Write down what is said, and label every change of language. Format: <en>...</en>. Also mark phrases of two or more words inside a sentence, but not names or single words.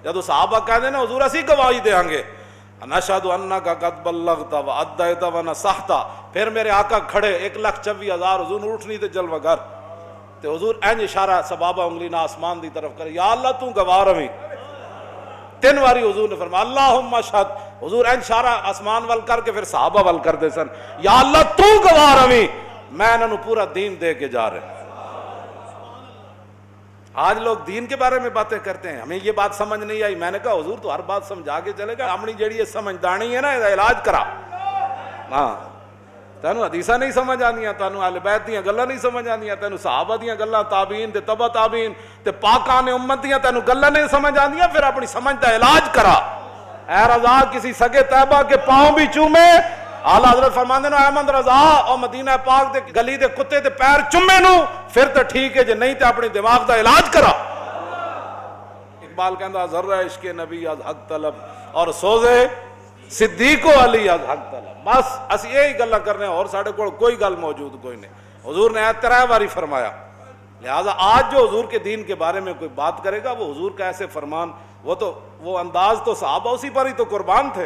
<pa>جب صحابہ کہہ دے نا حضور اسی گواہی دیں گے</pa> <ar>نشہد انک قد بلغت وادیت ونصحت،</ar> <pa>پھر میرے آقا کھڑے 1,24,000 حضور اٹھنی تے جلوہ گر تے حضور این اشارہ سبابہ انگلی نہ آسمان دی طرف کرے، یا اللہ تو گواہ رہی 3 واری حضور نے فرمایا</pa> <ar>اللہم اشہد،</ar> <pa>حضور این اشارہ آسمان وال کر کے پھر صحابہ وال کر دے سن، یا اللہ تو گواہ رہی میں انہوں پورا دین دے کے جا رہے۔</pa> <ur>آج لوگ دین کے بارے میں باتیں کرتے ہیں، ہمیں یہ بات سمجھ نہیں آئی، میں نے کہا حضور تو ہر بات سمجھا کے چلے گا، اپنی جڑی یہ سمجھدانی ہے نا یہ علاج کرا۔</ur> <pa>ہاں تینوں حدیثاں نہیں سمجھ آندیاں، تینوں اہل بیت دیاں گلاں نہیں سمجھ آندیاں، تینوں صحابہ دیاں گلاں، تابعین تے تبع تابعین تے پاکان امت دیاں تینوں گلاں نہیں سمجھ آندیاں، پھر اپنی سمجھ دا علاج کرا۔</pa> <ur>اے رضا کسی سگے طیبہ کے پاؤں بھی چومے،</ur> <pa>اعلیٰ حضرت فرماندے نو احمد رضا او مدینہ پاک دے گلی دے کتے دے پیر چومے نو پھر تو ٹھیک ہے، جے نہیں تے اپنی دماغ دا علاج کرا۔ اقبال کہندا</pa> <fa>ذرہ عشق نبی از حق طلب اور سوزے صدیق و علی از حق طلب۔</fa> <pa>بس اسی یہی گلاں کرنے اور ساڈے کول کوئی گل موجود کوئی نہیں۔</pa> <ur>حضور نے 3 باری فرمایا، لہذا آج جو حضور کے دین کے بارے میں کوئی بات کرے گا وہ حضور کا ایسے فرمان، وہ انداز تو صحابہ اسی پر ہی تو قربان تھے۔</ur>